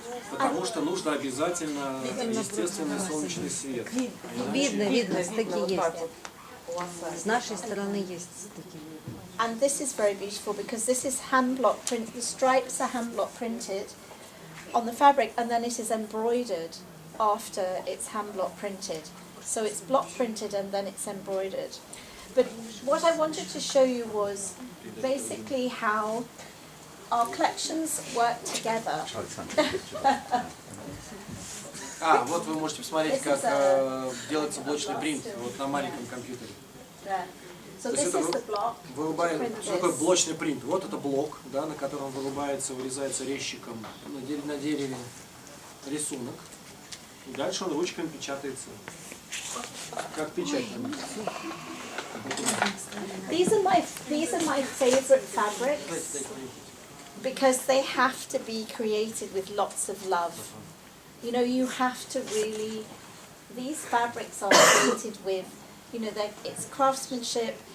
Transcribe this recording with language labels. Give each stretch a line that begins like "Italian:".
Russian: Потому что нужно обязательно естественный солнечный свет. Видно, стыки есть. С нашей стороны есть стыки.
English: And this is very beautiful because this is hand block print. The stripes are hand block printed on the fabric, and then it is embroidered after it's hand block printed. So it's block printed and then it's embroidered. But what I wanted to show you was basically how our collections work together.
Russian: Вот вы можете посмотреть, как делается блочный принт вот на маленьком компьютере.
English: So this is the block.
Russian: Что такое блочный принт? Вот это блок, да, на котором вырезается резчиком на дереве рисунок. И дальше он ручками печатается. Как печать.
English: These are my favorite fabrics because they have to be created with lots of love. You know, you have to really. These fabrics are created with, you know, it's craftsmanship.